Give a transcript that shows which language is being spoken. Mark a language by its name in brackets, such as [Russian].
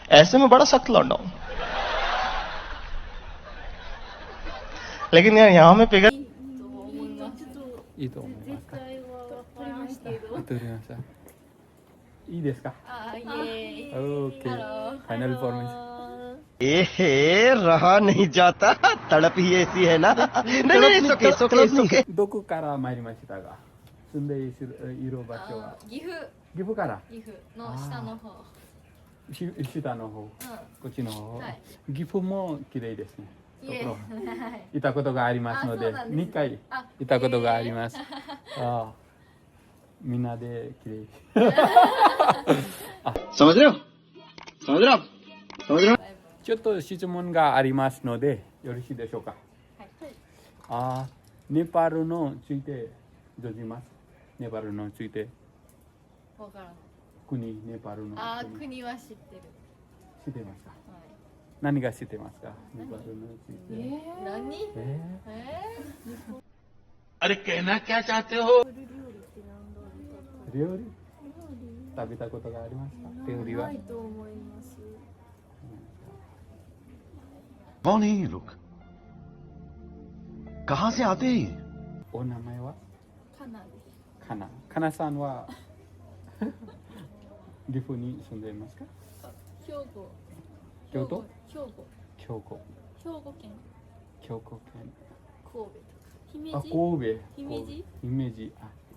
[Hindi] ऐसे में बड़ा सख्त लौंडा हूं, लेकिन यार यहाँ में पिघल [Japanese] いいと思いますか。絶対はわからんけど。撮りました。いいですか。あ、イエーイ。 [English] Okay final formation. [Hindi] रहा नहीं जाता, तड़प ही ऐसी है ना। नहीं सोके [Japanese] どこから参りましたか。住んでいる場所は。岐阜。岐阜から。岐阜の下の方。下の方。こっちの方。はい岐阜も綺麗ですね。イエーイ。はい。いたことがありますので、あそうなんですね 2回あいたことがあります。ああ、みんなで綺麗。 [Hindi] समझ रहे हो, समझ रहे हो, समझ रहे हो। [Japanese] ちょっと質問がありますのでよろしいでしょうか。はい。ああ、ネパールのついてどうします。ネパールのついてわからない。国、ネパールのあ、国国は知ってる。知ってますか。は何が知ってますか。ネパールのついて。い。何？ [Hindi] अरे कहना क्या चाहते हो। [Japanese] 料理食べたことがありますか。料理は。ないと思います。 [Hindi] कौन है ये लोग, कहाँ से आते हैं ये? [Japanese] お名前はかなです。かな。かなさんは岐阜に住んでいますか。兵庫。京都。兵庫。兵庫。兵庫県。兵庫県。神戸とか。姫あ、神戸。姫路。姫路。あ、